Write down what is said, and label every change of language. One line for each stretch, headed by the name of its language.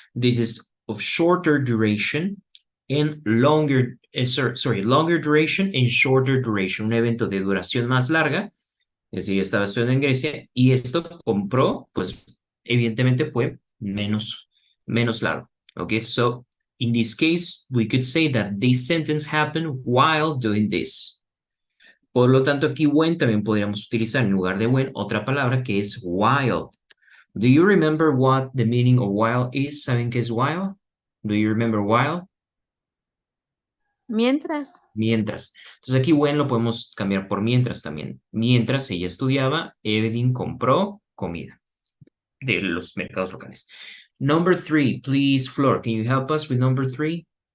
English: This is of shorter duration and longer, longer duration and shorter duration.
Spanish: Un evento de duración más larga, es decir, estaba estudiando en Grecia y esto compró, pues evidentemente fue menos largo.
English: Okay, so in this case, we could say that this sentence happened while doing this.
Spanish: Por lo tanto, aquí when también podríamos utilizar en lugar de when otra palabra que es while.
English: Do you remember what the meaning of while is?
Spanish: ¿Saben qué es while?
English: Do you remember while?
Spanish: Mientras. Mientras. Entonces aquí when lo podemos cambiar por mientras también. Mientras ella estudiaba, Evelyn compró comida de los mercados locales.
English: Number 3, please, Flor, can you help us with number 3?